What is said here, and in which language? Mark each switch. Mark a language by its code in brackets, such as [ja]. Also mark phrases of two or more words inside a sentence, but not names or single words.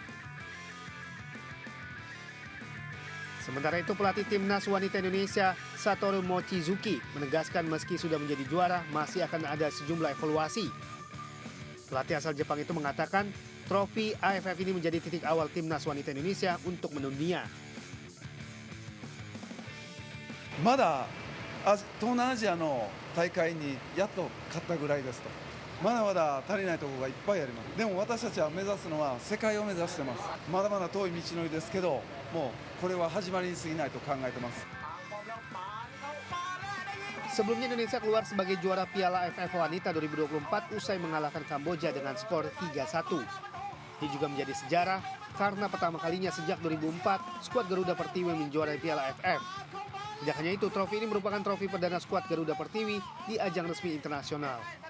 [id] Sementara itu pelatih timnas wanita Indonesia Satoru Mochizuki menegaskan meski sudah menjadi juara masih akan ada sejumlah evaluasi. Pelatih asal Jepang itu mengatakan trofi AFF ini menjadi titik awal timnas wanita Indonesia untuk mendunia. [ja] まだ東南アジアの大会にやっと勝ったぐらいですと。まだまだ足りないところがいっぱいあります。でも私たちは目指すのは世界を目指してます。まだまだ遠い道のりですけど、もうこれは始まりに過ぎないと考えてます。 [id] Sebelumnya Indonesia keluar sebagai juara Piala AFF Wanita 2024 usai mengalahkan Kamboja dengan skor 3-1. Ini juga menjadi sejarah karena pertama kalinya sejak 2004 skuad Garuda Pertiwi menjuarai Piala AFF. Tidak hanya itu, trofi ini merupakan trofi perdana skuad Garuda Pertiwi di ajang resmi internasional.